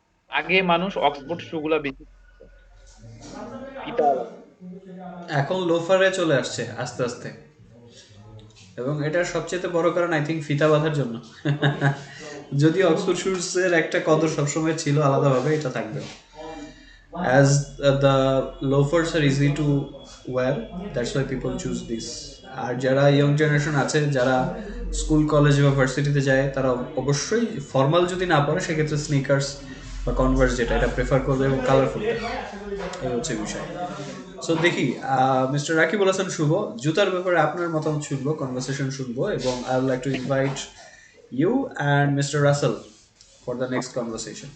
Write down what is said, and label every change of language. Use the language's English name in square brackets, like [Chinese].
[Bangla] আগে মানুষ অক্সফোর্ড শু গুলা বেশি ফিতাওয়ালা। এখন লোফারে চলে আসছে আস্তে আস্তে, এবং এটার সবচেয়ে বড় কারণ [English] I think [Bangla] ফিতা বাঁধার জন্য। যদিও অক্সফোর্ড শুজের একটা কদর সবসময় ছিল আলাদাভাবে, এটা থাকবে। [English] As the loafers are easy to wear, that's why people choose this. [Bangla] আর যারা ইয়ং জেনারেশন আছে, যারা স্কুল কলেজ বা ভার্সিটিতে যায় তারা অবশ্যই ফর্মাল যদি না পড়ে সেক্ষেত্রে স্নিকার্স বা কনভার্স যেটা এটা প্রেফার করবে এবং কালারফুলটা, এই হচ্ছে বিষয়। সো দেখি, মিস্টার রাকিবুল হাসান শুভ, জুতার ব্যাপারে আপনার মতামত শুনবো, কনভারসেশন শুনবো, এবং [English] I would like to invite you and mister Russell for the next conversation.